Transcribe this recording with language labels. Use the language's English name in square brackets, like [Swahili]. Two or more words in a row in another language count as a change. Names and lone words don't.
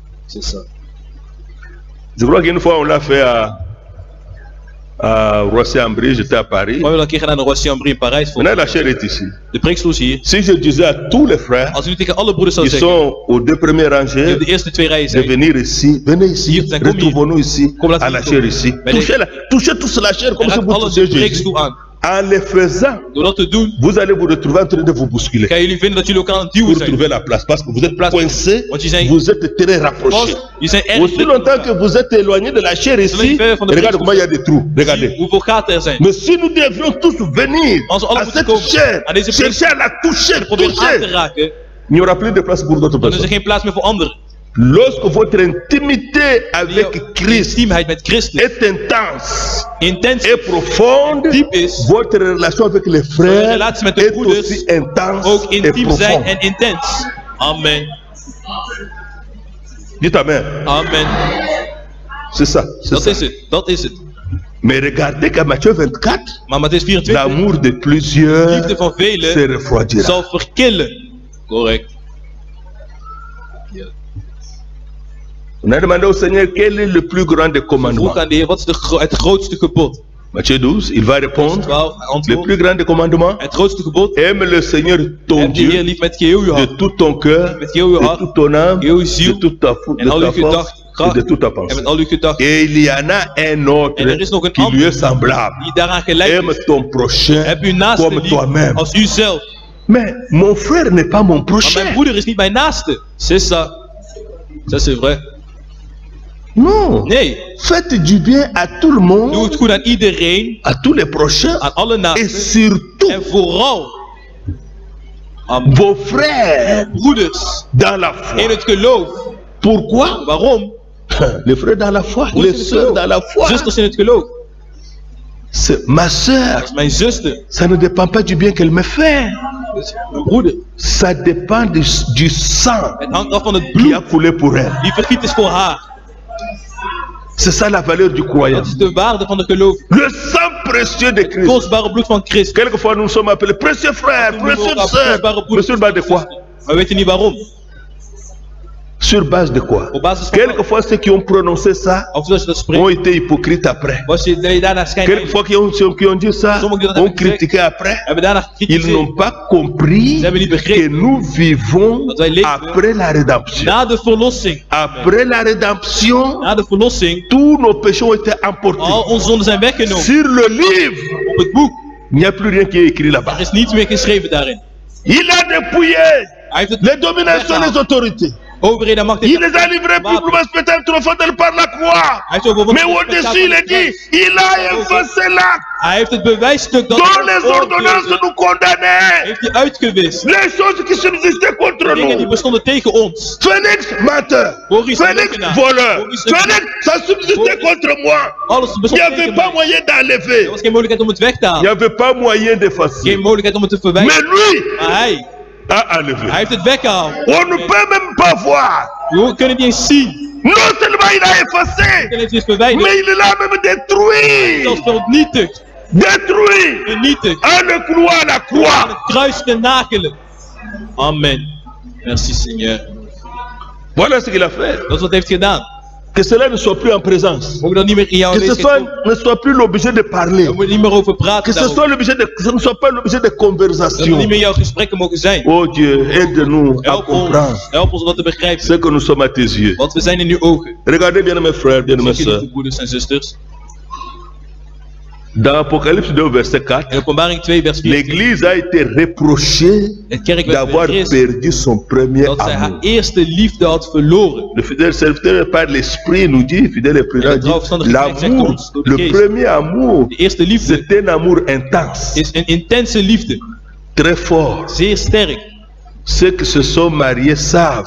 [French] Je crois qu'une fois on l'a fait à Roissy-en-Brie, j'étais à Paris. [Dutch] We hebben een keer gedaan in Roissy-en-Brie in Parijs. [French] Maintenant la chair est ici. [Dutch] De preekstoel is hier. [French] Si je disais à tous les frères [Dutch] Als u nu tegen alle broeders zou [French] qui [Dutch] zeggen, [French] sont aux deux premières [Dutch] die [French] rangées [Dutch] op de eerste twee rijen [French] de [Dutch] zijn, [French] venir ici, venez ici, [Dutch] Hier zijn, kom hier. [French] retrouvons-nous ici [Dutch] Kom, laten [French] à [Dutch] we [French] la [Dutch] hier [French] chair [Dutch] komen. [French] ici. [Dutch] Bij de- [French] Touchez tous la chair comme [Dutch] en [French] si [Dutch] raakt [French] vous [Dutch] alles [French] touchiez [Dutch] de [French] Jésus. [Dutch] preekstoel aan. [French] En le faisant, [Dutch] Door dat te doen, [French] vous allez vous retrouver en train de vous bousculer [Dutch] gaan jullie vinden dat jullie elkaar aan het [French] pour [Dutch] duwen zijn. [French] trouver la place. Parce que vous êtes Place. coincés, [Dutch] Want je zijn [French] vous êtes très rapprochés. [Dutch] vast, je zijn erg [French] Aussi [Dutch] druk [French] longtemps [Dutch] met [French] que [Dutch] elkaar. [French] vous êtes éloignés de la chair ici, [Dutch] Zolang ver van de [French] regardez [Dutch] preekstoel [French] comment il y a des trous. [Dutch] Zie [French] Regardez. [Dutch] hoeveel gaten er zijn. [French] Mais si nous devions tous venir [Dutch] Als we alle [French] à [Dutch] moeten [French] cette [Dutch] komen [French] chair, [Dutch] aan deze [French] chercher à la toucher, [Dutch] Probeer aan te [French] toucher, [Dutch] raken, [French] il n'y aura plus de place pour d'autres [Dutch] dan is er [French] personnes. [Dutch] geen plaats meer voor anderen. [French] Lorsque votre intimité avec [Dutch] Jouw [French] Christ [Dutch] intiemheid met Christus [French] est intense [Dutch] intens [French] et profonde, [Dutch] diep is, [French] votre relation avec les [Dutch] de [French] frères [Dutch] relatie met de [French] est [Dutch] broeders [French] aussi intense [Dutch] ook [French] et [Dutch] intiem zijn [French] profonde. [Dutch] en intens. [French] Amen. Dites Amen. Amen. C'est ça. c'est [Dutch] Dat [French] ça. [Dutch] is het. Dat is het. [French] Mais regardez qu'à Matthieu 24, [Dutch] Maar Matthäus 24, [French] l'amour de plusieurs [Dutch] liefde van [French] se [Dutch] velen [French] refroidira. [Dutch] zal verkillen. [French] Correct. On a demandé au Seigneur quel est le plus grand des [Dutch] Vroeg [French] commandements. [Dutch] aan de Heer, wat is het grootste gebod? [French] Matthieu 12, il va répondre [Dutch] 12, [French] le [Dutch] antwoord. [French] plus grand des commandements. [Dutch] Het grootste gebod. [French] Aime le Seigneur ton [Dutch] Heb de Heer [French] Dieu [Dutch] lief met geheel uw [French] de [Dutch] hart. [French] tout ton cœur, [Dutch] Met heel uw [French] de [Dutch] hart. [French] toute ton âme, [Dutch] Heel uw [French] de [Dutch] ziel. [French] toute ta, [Dutch] En al uw [French] force [Dutch] gedachten. [French] et de toute ta [Dutch] En [French] pensée. [Dutch] met al uw gedachten. [French] Et il y en a un autre [Dutch] En er is nog een [French] qui lui [Dutch] ander [French] est semblable. [Dutch] die daaraan gelijk [French] Aime [Dutch] is. [French] ton prochain [Dutch] Heb uw naaste [French] comme [Dutch] lief [French] toi-même. [Dutch] als uzelf. [French] Mais mon frère n'est pas mon [Dutch] Maar [French] prochain. [Dutch] mijn broeder is niet mijn naaste. [French] C'est ça. Ça c'est vrai. Non. [Dutch] Nee. [French] Faites du bien à tout le [Dutch] Doe [French] monde, [Dutch] het goed aan iedereen. [French] à tous les prochains [Dutch] Aan alle [French] et [Dutch] naasten. [French] surtout [Dutch] En vooral aan [French] vos frères [Dutch] broeders [French] dans la foi. [Dutch] in het geloof. [French] Pourquoi? [Dutch] Waarom? [French] Les frères dans la foi, [Dutch] Broeders [French] les [Dutch] in het [French] sœurs [Dutch] geloof. [French] dans la foi. [Dutch] Zusters in het geloof. [French] C'est ma [Dutch] Dat [French] sœur. [Dutch] is mijn zuster. [French] Ça ne dépend pas du bien qu'elle me fait. [Dutch] Dat is mijn broeder. [French] Ça dépend du sang [Dutch] Het hangt af van het [French] qui [Dutch] bloed [French] a coulé pour elle. [Dutch] die vergiet is voor haar. [French] C'est ça la valeur du croyant. [Dutch] Dat is de waarde van de geloof. [French] Le sang précieux de Christ. [Dutch] Kostbare bloed van Christus. [French] Quelquefois nous sommes appelés précieux frères, précieux sœurs. Mais sur base de quoi? [Dutch] Maar weet je niet waarom? [French] Sur base de quoi? [Dutch] Op basis van [French] Quelquefois ceux qui ont prononcé ça [Dutch] of zoals je dat [French] ont [Dutch] spreekt, [French] été hypocrites après. [Dutch] was je daarna schijnheilig. [French] Quelquefois ceux qui ont dit ça ont critiqué après. [Dutch] Hebben daarna [French] Ils [Dutch] gekritiseerd. [French] n'ont pas compris [Dutch] Ze hebben niet [French] que [Dutch] begrepen [French] nous vivons [Dutch] dat wij leven [French] après la rédemption. [Dutch] na de verlossing. [French] Après la rédemption, [Dutch] Na de verlossing, [French] tous nos péchés ont été emportés. [Dutch] al onze zonden zijn weggenomen. [French] Sur le livre, [Dutch] Op het boek, [French] il n'y a plus rien qui est écrit là-bas. [Dutch] er is niets meer geschreven daarin. [French] Il a dépouillé [Dutch] Hij heeft het [French] les dominations et les autorités. [Dutch] overheden en macht. [French] Il les a livrés publiquement spectacle triomphant par la croix. [Dutch] Hij heeft overwonnen. [French] Mais au-dessus, il a dit, il a effacé l'acte [Dutch] Hij heeft het bewijsstuk dat [French] dont les ordonnances nous condamnaient. [Dutch] heeft hij uitgewist. [French] Les choses qui subsistaient contre [Dutch] Dingen die [French] nous. [Dutch] bestonden tegen ons. [French] Félix menteur. [Dutch] Maurice Félix leugenaar. [French] voleur. Maurice Félix, ça subsistait contre moi. [Dutch] Alles [French] Il n'y [Dutch] bestond [French] avait [Dutch] tegen [French] pas [Dutch] mij. [French] moyen [Dutch] Er [French] d'enlever. [Dutch] was geen mogelijkheid om het weg te [French] Il n'y [Dutch] halen. [French] avait pas moyen d'effacer. [Dutch] Geen mogelijkheid om het te [French] Mais [Dutch] verwijderen. [French] lui [Dutch] Maar hij [French] a enlevé. [Dutch] heeft het weggehaald. [French] On ne peut même pas voir. [Dutch] We kunnen het niet eens zien. [French] Non seulement il a effacé, [Dutch] Hij heeft het verwijderd. [French] mais il l'a même détruit. [Dutch] Zelfs vernietigd. [French] Détruit. [Dutch] Vernietigd. [French] À le clouer à la [Dutch] Aan [French] croix. [Dutch] het kruis te nagelen. [French] Amen. Merci Seigneur. Voilà ce qu'il a fait. [Dutch] Dat is wat hij heeft gedaan. [French] Que cela ne soit plus en présence. [Dutch] Mogen we dat niet meer in jouw [French] Que ce [Dutch] aanwezigheid doen? [French] ne soit plus l'objet de parler. [Dutch] We moeten niet meer over praten [French] Que ce [Dutch] daarover. [French] ce ne soit pas l'objet de [Dutch] Dat we niet [French] conversation. [Dutch] meer jouw gesprekken mogen zijn. [French] Oh Dieu, aide-nous à comprendre [Dutch] Help ons om dat te begrijpen. [French] ce que nous sommes à tes yeux. [Dutch] Want we zijn in uw ogen. [French] Regardez bien mes frères, bien mes [Dutch] Zie [French] sœurs. [Dutch] je, broeders en zusters. [French] Dans Apocalypse 2, verset 4, [Dutch] In Openbaring 2 vers 4. [French] l'Église a été reprochée [Dutch] Het kerk werd [French] d'avoir [Dutch] bevreesd [French] perdu son premier [Dutch] dat zij haar [French] amour. [Dutch] eerste liefde had verloren. [French] Le fidèle serviteur par l'esprit nous dit, fidèle et prudent, dit, l'amour, le premier amour, [Dutch] De eerste liefde [French] c'est un amour intense, [Dutch] is een intense liefde. [French] très fort. [Dutch] Zeer sterk. [French] Ceux qui se sont mariés savent,